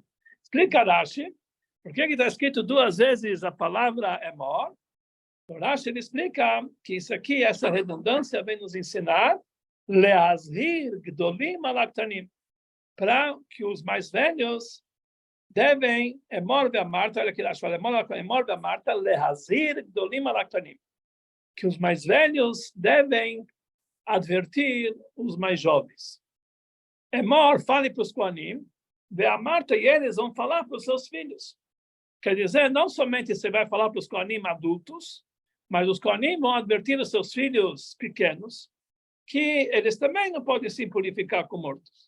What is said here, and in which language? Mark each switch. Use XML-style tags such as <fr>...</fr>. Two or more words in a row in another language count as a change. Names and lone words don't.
<pt>Explica Rashi, por que está escrito 2 vezes a palavra Emor? O Rashi ele explica que isso aqui, essa redundância, vem nos ensinar</pt> <he>להזהיר גדולים על הקטנים,</he> <pt>para que os mais velhos devem,</pt> <he>אמור ואמרת,</he> <pt>olha aqui Rashi fala,</pt> <he>אמור ואמרת להזהיר גדולים על הקטנים,</he> <pt>que os mais velhos devem advertir os mais jovens. Emor, fale para os Kohanim, ve'amarta, e eles vão falar para os seus filhos. Quer dizer, não somente você vai falar para os Kohanim adultos, mas os Kohanim vão advertir os seus filhos pequenos que eles também não podem se purificar com mortos.</pt>